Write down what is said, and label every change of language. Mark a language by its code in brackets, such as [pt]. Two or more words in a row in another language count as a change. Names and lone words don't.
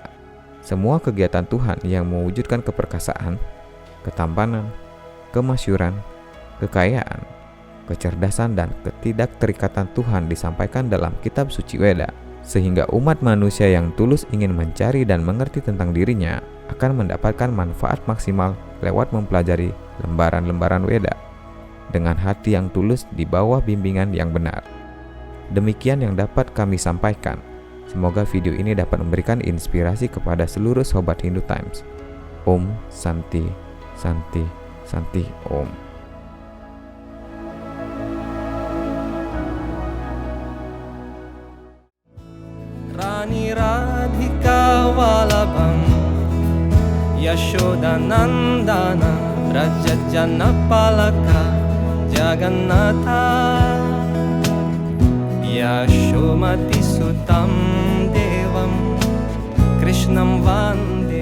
[id] Semua kegiatan Tuhan yang mewujudkan keperkasaan, ketampanan, kemasyuran, kekayaan, kecerdasan, dan ketidakterikatan Tuhan disampaikan dalam kitab suci Weda, sehingga umat manusia yang tulus ingin mencari dan mengerti tentang dirinya akan mendapatkan manfaat maksimal lewat mempelajari lembaran-lembaran Weda dengan hati yang tulus di bawah bimbingan yang benar. Demikian yang dapat kami sampaikan. Semoga video ini dapat memberikan inspirasi kepada seluruh sobat Hindu Times. [sa] ॐ शान्ति शान्ति शान्ति ॐ. रानी राधिका वल्लभम् यशोदा नन्दन राज जनपालक जगन्नाथ यशोमति सुतम् देवम् कृष्णम् वन्